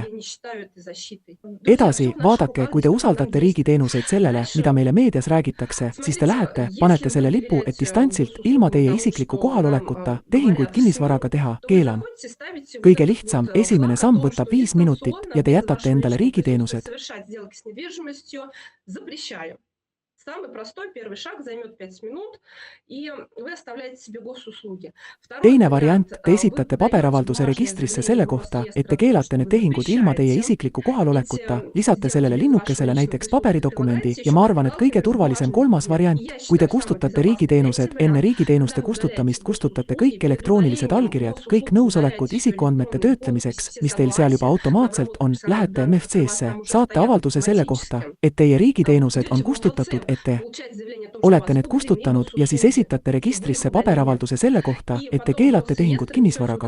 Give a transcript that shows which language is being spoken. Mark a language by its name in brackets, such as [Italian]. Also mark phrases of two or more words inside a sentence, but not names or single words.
[Estonian] Edasi, vaadake, kui te usaldate riigiteenuseid sellele, mida meile meedias räägitakse, siis te lähete, panete selle lipu, et distantsilt, ilma teie isikliku kohalolekuta, tehinguid kinnisvaraga teha, keelan. Kõige lihtsam, esimene samm võtab 5 minutit ja te jätate endale riigiteenused. [Russian] Самый простой первый шаг займет 5 минут, и вы оставляете себе госуслуги. [Estonian] Teine variant, te esitate paberavalduse registrisse selle kohta, et te keelate need tehingud ilma teie isikliku kohalolekuta, lisate sellele linnukesele näiteks paberidokumendi ja ma arvan, et kõige turvalisem kolmas variant, kui te kustutate riigiteenused, enne riigiteenuste kustutamist kustutate kõik elektroonilised allkirjad, kõik nõusolekud isikuandmete töötlemiseks, mis teil seal juba automaatselt on, lähete MFC-sse, saate avalduse selle kohta, et teie riigiteenused on kustutatud, et te olete need kustutanud ja siis esitate registrisse paberavalduse selle kohta, et te keelate tehingud kinnisvaraga.